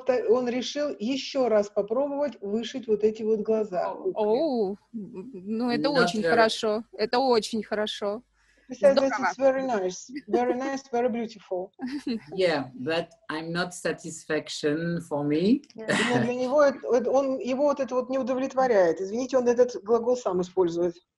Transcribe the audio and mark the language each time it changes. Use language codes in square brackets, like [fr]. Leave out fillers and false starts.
[ru] он решил еще раз попробовать вышить вот эти вот глаза. Ну это очень хорошо. Это очень хорошо. [en] He says that it's very nice, very beautiful. Yeah, but I'm not satisfaction for me. [ru] Но для него его вот это вот не удовлетворяет. Извините, он этот глагол сам использует.